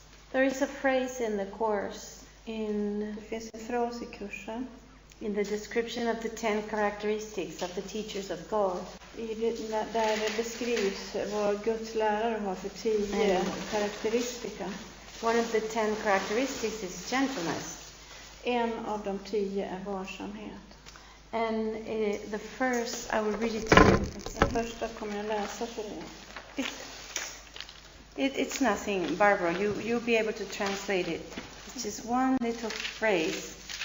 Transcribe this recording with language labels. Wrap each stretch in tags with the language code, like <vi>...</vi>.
<en>There is a phrase in the course</en> <sv>Det finns en fras i kursen.</sv> <en>in the description of the 10 characteristics of the teachers of God.</en> <sv>Där det beskrivs vad Guds lärare har för 10 karakteristika.</sv> <en>One of the 10 characteristics is gentleness.</en> <sv>En av de 10 är varsamhet.</sv> <en>And the first, I will read it to you.</en> <sv>Den första kommer jag läsa för er.</sv> <en>It's nothing, Barbara. You'll be able to translate it. It's just one little phrase.</en>